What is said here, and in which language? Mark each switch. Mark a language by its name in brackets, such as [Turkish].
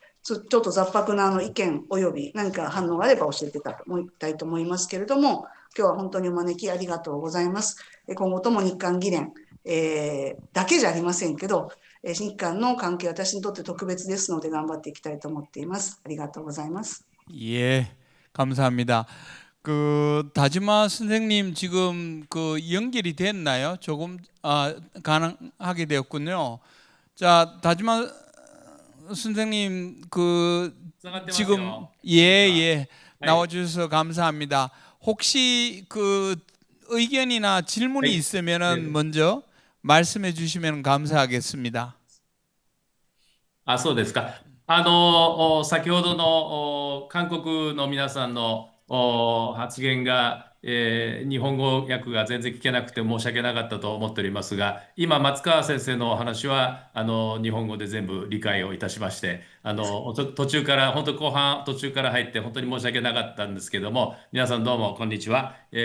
[Japanese] ちょっと雑白な意見および何か反応があれば教えていただと思いますけれども、今日は本当にお招きありがとうございます。今後とも日韓議連、だけじゃありませんけど、日韓の関係は私にとって特別ですので頑張っていきたいと思っています。ありがとうございます。 [Korean] 예, 감사합니다. 그 다지마 선생님 지금 그 연결이 됐나요? 조금 가능하게 되었군요. 자, 다지마 선생님 그 지금 예, 나와주셔서 감사합니다. 혹시 그 의견이나 질문이 있으면은 먼저 말씀해 주시면 감사하겠습니다. [Japanese] そうですか。先ほどの韓国の皆さんの発言が、日本語訳が全然聞けなくて申し訳なかったと思っておりますが、今、松川先生のお話は日本語で全部理解をいたしまして、途中から、本当後半途中から入って本当に申し訳なかったんですけども、皆さんどうもこんにちは。